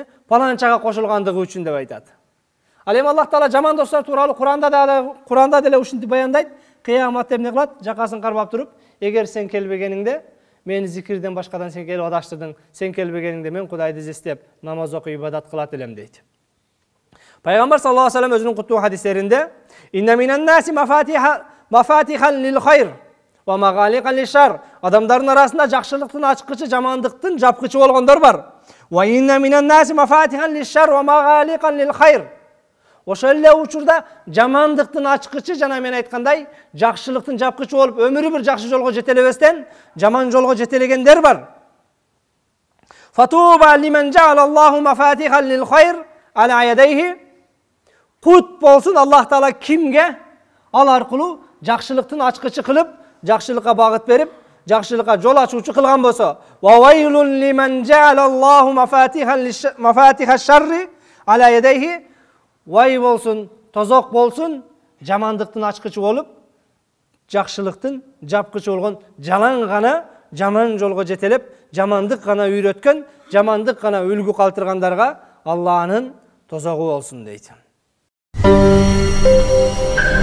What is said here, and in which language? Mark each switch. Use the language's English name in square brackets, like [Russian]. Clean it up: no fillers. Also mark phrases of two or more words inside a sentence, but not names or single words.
[Kyrgyz] Паланчага кошулгандыгы үчүн деп айтат. Ал эми Аллах Таала жаман достор тууралуу Куранда деле ушинтип баяндайт. Кыяматта эмне кылат? Жакасын кармап туруп, эгер сен келбегениңде, мени зикирден башкадан сен келип адаштырдың, сен келбегениңде мен Кудайды издеп, намаз окуп ибадат кылат элем дейт. Пайгамбар [Arabic] صلى الله عليه وسلم [Kyrgyz] өзүнүн куттуу хадистеринде [Arabic] "إن من الناس مفاتيح للخير ومغاليق للشر" [Kyrgyz] адамдардын арасында жакшылыктын ачкычы, жамандыктын жапкычы болгондор бар. [Arabic] "وإن من الناس مفاتيح للشر ومغاليق للخير" [Kyrgyz] ошол эле учурда жамандыктын ачкычы жана мен айткандай жакшылыктын жапкычы болуп өмүрү бир жакшы жолго жете элебестен жаман жолго жете элегендер бар. [Arabic] "فطوبى لمن جعل الله مفاتيح للخير على يديه" [Kyrgyz] Кут болсун Аллах Таала кимге ал аркылуу жакшылыктын ачкычы кылып, жакшылыкка багыт берип, жакшылыкка жол ачуучу кылган болсо, [Arabic] "وويل لمن جعل الله مفاتيح الشر على يديه" [Kyrgyz] вай болсун, тозок болсун, жамандыктын ачкычы болуп, жакшылыктын жапкычы болгон жалаң гана жаман жолго жетелеп, жамандык гана үйрөткөн, жамандык гана үлгү калтыргандарга Аллахнын тозогу болсун дейт.